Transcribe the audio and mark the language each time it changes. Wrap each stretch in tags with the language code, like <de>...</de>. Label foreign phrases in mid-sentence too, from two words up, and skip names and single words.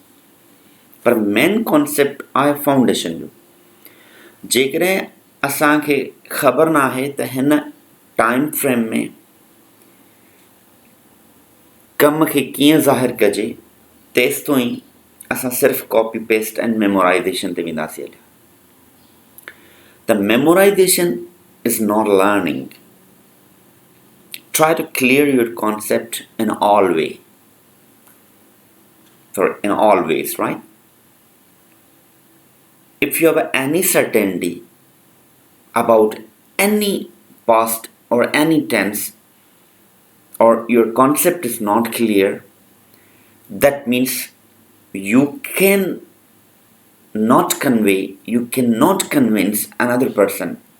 <sd>पर</sd> <en>main concept</en> <sd>आहे फाउंडेशन जो. जेकॾहिं असांखे ख़बर न आहे त हिन</sd> <en>time frame</en> <sd>में कम खे कीअं ज़ाहिर कजे, तेसि ताईं असां सिर्फ़ु</sd> <en>copy paste and memorization</en> <sd>ते वेंदासीं हलिया.</sd> <en>The memorization is not learning. Try to clear your concept in all ways, right? If you have any certainty about any past or any tense, or your concept is not clear, that means you can not convey, you cannot convince another person.</en>